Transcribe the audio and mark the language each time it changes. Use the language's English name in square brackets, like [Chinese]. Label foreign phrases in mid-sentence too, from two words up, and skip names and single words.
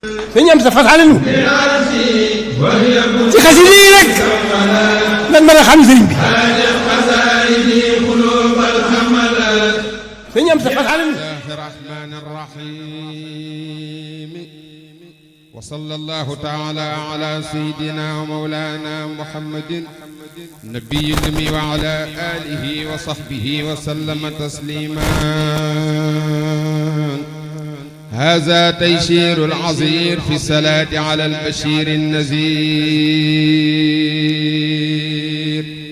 [Wolof] dañu am sa fasal nu ci xasida yi rek lan mën a xam sëriñ bi dañu am sa fasal nu [Arabic] الرحمن الرحيم وصلى الله تعالى على سيدنا ومولانا محمد نبي الأمي وعلى آله وصحبه وسلم تسليما. هذا تيسير العظير في الصلاة على البشير النذير.